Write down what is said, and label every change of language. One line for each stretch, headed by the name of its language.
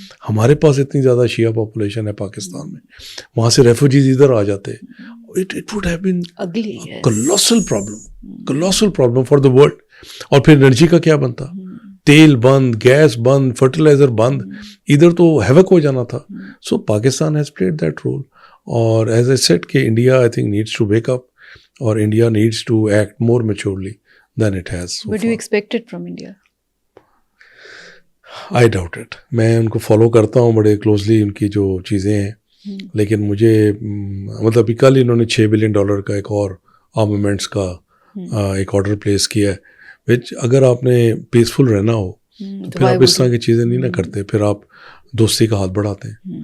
Urdu: ہمارے پاس اتنی زیادہ شیعہ پاپولیشن ہے پاکستان میں، وہاں سے ریفوجیز ادھر آ جاتے.
English: It would have been a colossal problem for the world.
Urdu: اور پھر انرجی کا کیا بنتا؟ تیل بند، گیس بند، فرٹیلائزر بند، ادھر تو ہیوک ہو جانا تھا.
English: So Pakistan has played that role. اور as I said کہ India I think needs to wake up اور India needs to act more maturely than it has so far. What do you expect it from India? I doubt it.
Urdu: میں ان کو follow کرتا ہوں بڑے closely, ان کی جو چیزیں ہیں، لیکن مجھے مطلب کل انہوں نے $6 بلین کا ایک اور آرمامنٹس کا ایک آرڈر پلیس کیا ہے، وچ اگر آپ نے پیسفل رہنا ہو تو پھر آپ اس طرح کی چیزیں نہیں نہ کرتے، پھر آپ دوستی کا ہاتھ بڑھاتے ہیں.